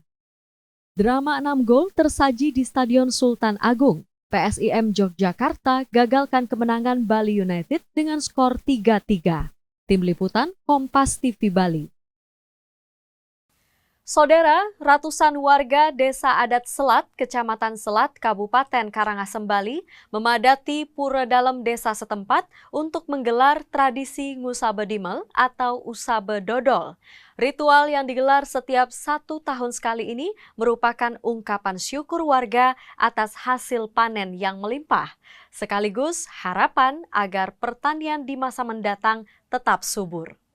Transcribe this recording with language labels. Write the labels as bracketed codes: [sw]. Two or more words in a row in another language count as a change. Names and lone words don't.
[id] Drama 6 gol tersaji di Stadion Sultan Agung. PSIM Yogyakarta gagalkan kemenangan Bali United dengan skor 3-3. Tim Liputan Kompas TV Bali. Saudara, ratusan warga Desa Adat Selat, Kecamatan Selat, Kabupaten Karangasem, Bali memadati pura dalam desa setempat untuk menggelar tradisi Ngusabe Dimel atau Usabe Dodol. Ritual yang digelar setiap 1 tahun sekali ini merupakan ungkapan syukur warga atas hasil panen yang melimpah, sekaligus harapan agar pertanian di masa mendatang tetap subur.